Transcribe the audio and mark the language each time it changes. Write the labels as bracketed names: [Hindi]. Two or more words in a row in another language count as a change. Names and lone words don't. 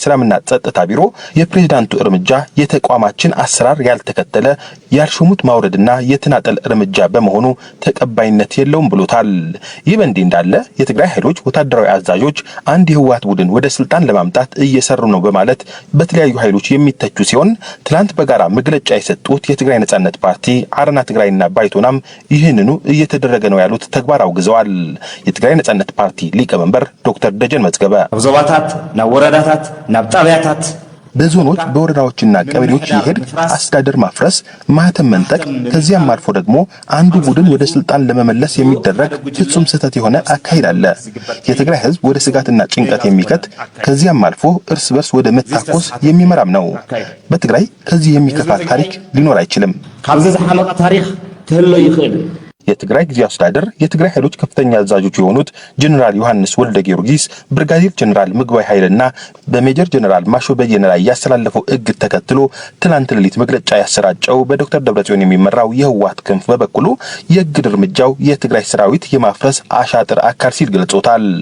[Amharic] ሰላምና ጸጥታ ቢሮ የፕሬዝዳንቱ እርምጃ የተቋማችን አሰራር ያልተከተለ ያልሾሙት ማውረድና የተናጠል እርምጃ በመሆኑ ተቀባይነት የለውም ብሎታል። በእንዲህ እንዳለ የትግራይ ኃይሎች ወታደራዊ አዛዦች አንድ የህወሓት ቡድን ወደ ስልጣን ለማምጣት እየሰሩ ነው በማለት በተለያዩ ኃይሎች የሚተቹ ሲሆን ትላንት በጋራ መግለጫ የሰጡት የትግራይ ነጻነት ፓርቲ አረና ትግራይና ባይቶናም ይህንኑ እየተደረገ ነው ያሉት ተግባር አውግዘዋል። የትግራይ ነጻነት ፓርቲ ሊቀመንበር ዶክተር ደጀን መዝገበ [Tigrinya] ዞባታት ናብ ወረዳታት ናብ ጣቢያታት [Amharic] በዞኖች በወረዳዎችና ቀበሌዎች ይሄድ አስተዳደር ማፍረስ፣ ማህተም መንጠቅ፣ ከዚያም አልፎ ደግሞ አንዱ ቡድን ወደ ስልጣን ለመመለስ የሚደረግ ፍጹም ስህተት የሆነ አካሄድ አለ። የትግራይ ህዝብ ወደ ስጋትና ጭንቀት የሚከት ከዚያም አልፎ እርስ በርስ ወደ መታኮስ የሚመራም ነው። በትግራይ ከዚህ የሚከፋ ታሪክ ሊኖር አይችልም። [Tigrinya] ካብዚ ዝሐመቀ ታሪክ ትህሎ ይኽእል። [Amharic] የትግራይ ጊዜያዊ አስተዳደር የትግራይ ኃይሎች ከፍተኛ አዛዦች የሆኑት ጀነራል ዮሐንስ ወልደ ጊዮርጊስ፣ ብርጋዴር ጀነራል ምግበይ ኃይልና በሜጀር ጀነራል ማሾ በየነ ላይ ያስተላለፈው እግድ ተከትሎ ትናንት ሌሊት መግለጫ ያሰራጨው በዶክተር ደብረጽዮን የሚመራው የህወሓት ክንፍ በበኩሉ የእግድ እርምጃው የትግራይ ሰራዊት የማፍረስ አሻጥር አካል ሲል ገልጾታል።